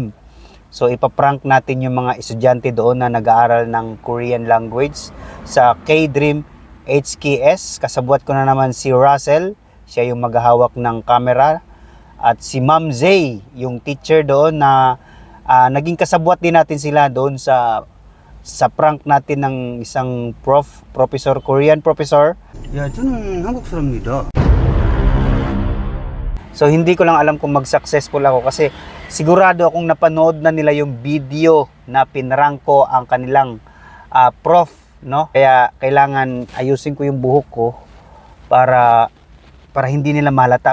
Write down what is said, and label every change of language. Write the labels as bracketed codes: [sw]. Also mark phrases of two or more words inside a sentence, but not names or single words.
[tl] So, ipaprank natin yung mga estudyante doon na nag-aaral ng [en] Korean language [tl] sa K-Dream HKS. Kasabwat ko na naman si Russell. Siya yung maghahawak ng camera. At si Ma'am Zay, yung teacher doon na naging kasabwat din natin sila doon sa prank natin ng isang professor, [en] Korean professor. [ko] 야, 저는 한국 사람입니다. [tl] So hindi ko lang alam kung mag-successful ako kasi sigurado akong napanood na nila yung video na pinrank ko ang kanilang prof, no? Kaya kailangan ayusin ko yung buhok ko para hindi nila malata.